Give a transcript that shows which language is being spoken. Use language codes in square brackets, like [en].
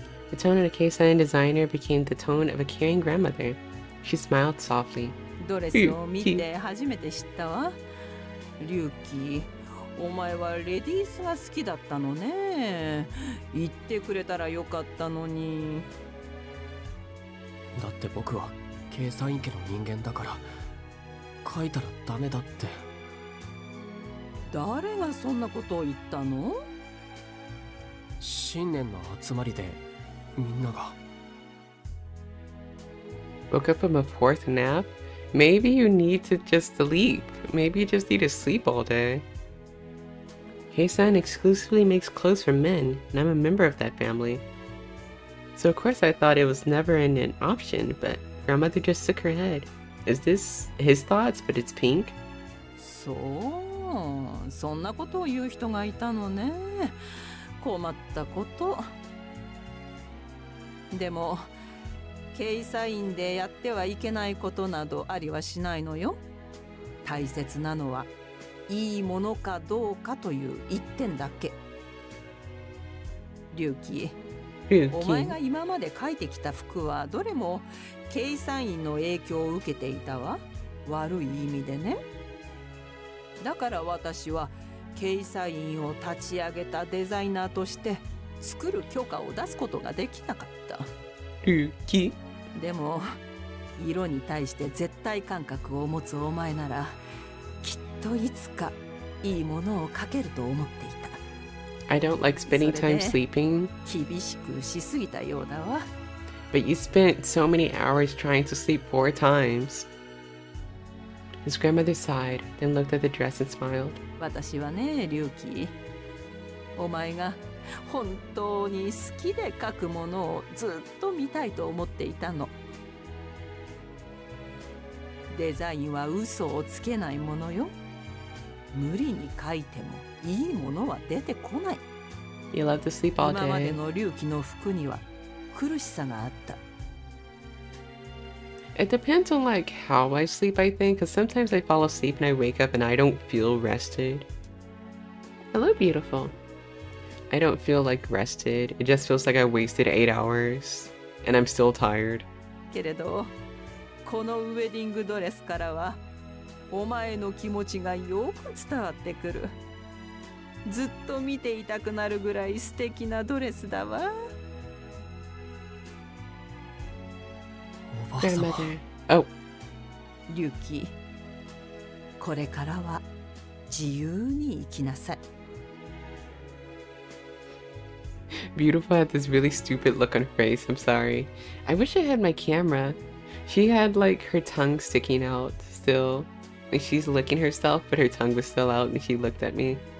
[en] The tone of the Keisan designer became the tone of a caring grandmother. She smiled softly. [ja] ドレスを見て初めて知ったわ。龍騎、お前はレディースが好きだったのね。言ってくれたらよかったのに。だって僕は計算員家の人間だから書いたらダメだって。誰がそんなことを言ったの？新年の集まりでみんなが。 [en] Woke up from a fourth nap? Maybe you need to just sleep. Maybe you just need to sleep all day. Keisan exclusively makes clothes for men, and I'm a member of that family. So of course I thought it was never an option, but grandmother just shook her head. Is this his thoughts, but it's pink? [ja] そう、そんなことを言う人がいたのね。困ったこと。でも計算員でやってはいけないことなどありはしないのよ。大切なのはいいものかどうかという一点だけ。龍騎、お前が今まで描いてきた服はどれも計算員の影響を受けていたわ。悪い意味でね。だから私は計算員を立ち上げたデザイナーとして作る許可を出すことができなかった。龍騎。でも色に対して絶対感覚を持つお前ならきっといつかいいものを描けると思っていた。 [en] I don't like spending time sleeping. [ja] 厳しくしすぎたようだわ。 [en] But you spent so many hours trying to sleep 4 times. His grandmother sighed, then looked at the dress and smiled. [ja] 私はね、龍騎、お前が本当に好きで描くものをずっと見たいと思っていたの。デザインは嘘をつけないものよ。無理に描いてもいいものは出てこない。 [en] You love to sleep all [ja] 今まで [en] day. [ja] の龍騎の服には苦しさがあった。 [en] It depends on like how I sleep, I think, because sometimes I fall asleep and I wake up and I don't feel rested. Hello, beautiful. I don't feel like rested. It just feels like I wasted 8 hours and I'm still tired. [ja] けれど、このウェディングドレスからはお前の気持ちがよく伝わってくる。ずっと見ていたくなるぐらい素敵なドレスだわ。おばあ様。 [en] Oh. [ja] リュウキ、これからは自由に生きなさい。 [en] Beautiful had this really stupid look on her face. I'm sorry. I wish I had my camera. She had like her tongue sticking out still. Like she's licking herself, but her tongue was still out and she looked at me.